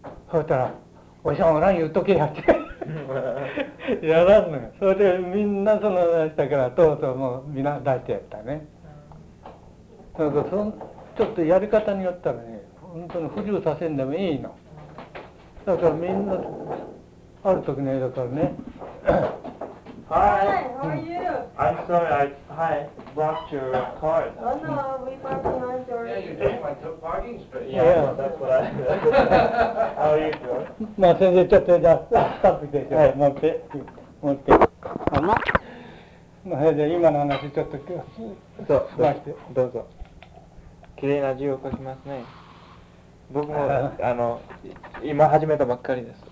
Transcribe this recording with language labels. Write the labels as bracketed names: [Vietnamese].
[Japanese] そしたら、おじさんおらん言うとけやってやらんのよ、それでみんなその出したからとうとうもうみんな出してやったね、うん、そちょっとやり方によったらね、本当に不自由させんでもいいの。だからみんな、ある時ね、だからね。 [English] Hi, how are you? I'm sorry, I brought your car. Oh no, we parked behind your... Yeah, you took my parking space. Yeah, yeah. That's what I... How are you doing? [Japanese] まあ先生、ちょっとじゃあ、スタッフで、はい、持って。あの、まあ、で今の話ちょっと、そう、しまして。どうぞ。綺麗な字を書きますね。僕もあの今始めたばっかりです。